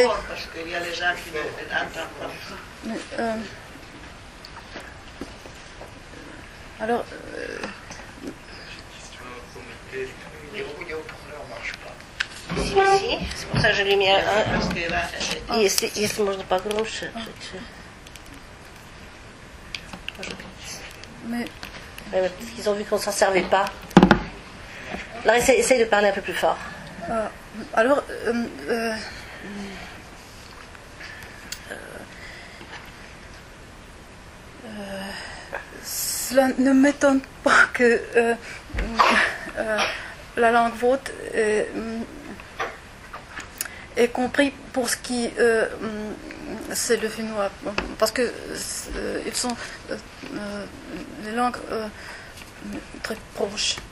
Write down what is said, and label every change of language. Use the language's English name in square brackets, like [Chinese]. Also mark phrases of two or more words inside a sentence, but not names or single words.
[French] Parce qu'il y a les gens qui n'entendent pas. Alors, Les haut-parleurs ne marchent pas. Si, c'est pour ça que je l'ai mis à Parce que là, [Russian] Если можно погромче. [French] mais Parce qu'ils ont vu qu'on ne s'en servait pas. Alors essaye de parler un peu plus fort. alors, cela ne m'étonne pas que la langue vote est compris pour ce qui c'est le finnois, parce que ils sont des langues très proches.